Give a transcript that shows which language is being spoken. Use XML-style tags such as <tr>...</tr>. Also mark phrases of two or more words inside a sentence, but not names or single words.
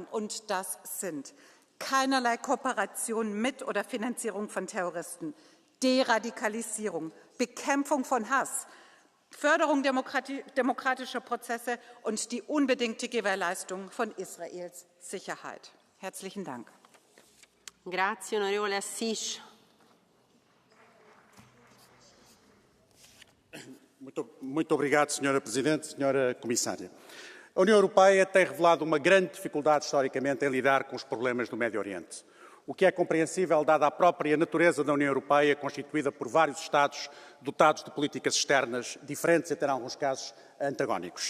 <de>Und das sind keinerlei Kooperation mit oder Finanzierung von Terroristen, Deradikalisierung, Bekämpfung von Hass, Förderung demokratischer Prozesse und die unbedingte Gewährleistung von Israels Sicherheit. Herzlichen Dank.</de> <it>Grazie, onorevole Assis.</it> <pt>Muito obrigado, Sra. Presidente, Sra. Comissária. A União Europeia tem revelado uma grande dificuldade historicamente em lidar com os problemas do Médio Oriente, o que é compreensível dada a própria natureza da União Europeia, constituída por vários Estados dotados de políticas externas diferentes e, até em alguns casos, antagónicos.</pt>